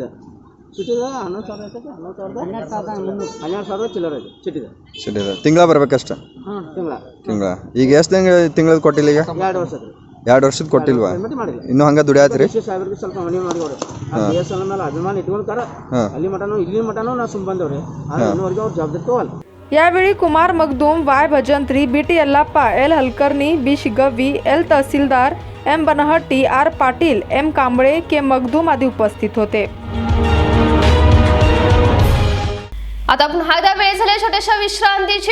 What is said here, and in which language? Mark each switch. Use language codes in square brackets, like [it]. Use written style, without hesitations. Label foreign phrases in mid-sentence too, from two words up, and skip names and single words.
[kn] ಸಿಟಿದ 11,000 12,000 ಚಿಲ್ಲರ್ ಐತೆ ಸಿಟಿದ. ತಿಂಗಳ ಬರ್ಬೇಕಷ್ಟ? ತಿಂಗಳ. ಈಗ ಎಷ್ಟು ತಿಂಗಳದ ಕೊಟ್ಟಿಲ್ಲ? ಈಗ 2 ವರ್ಷ. 2 ವರ್ಷದ ಕೊಟ್ಟಿಲ್ವಾ? ಇನ್ನು ಹಂಗ ದುಡಿಯಾತ್ರಿ? ಸಾಹೇಬ್ರಿಗೆ ಸ್ವಲ್ಪ ಮನವಿ ಮಾಡಿವ್ರಿ. BSNL ಮೇಲೆ ಅಭಿಮಾನ ಇಟ್ಕೊಂತಾರ. ಅಲ್ಲಿ ಮಟನೂ ಇಲ್ಲಿ ಮಟನೂ ನಾ ಸುಮ್ ಬಂದವ್ರಿ. ಆದ್ರೆ ಇನ್ನೂವರೆಗೆ ಅವ್ರು ಜವಾಬ್ದಾರಿ ತಗೋಲ್ಲ. [mr] यावेळी कुमार मगदूम, Y भजंत्री, BT यल्लाप्पा, L हलकर्णी, B शिगवी, L तहसीलदार, M बनहट्टी, R पाटील, M कांबळे, K मगदूम आदी उपस्थित होते. आता पुन्हा एकदा वेळ झाली छोट्याशा विश्रांतीची.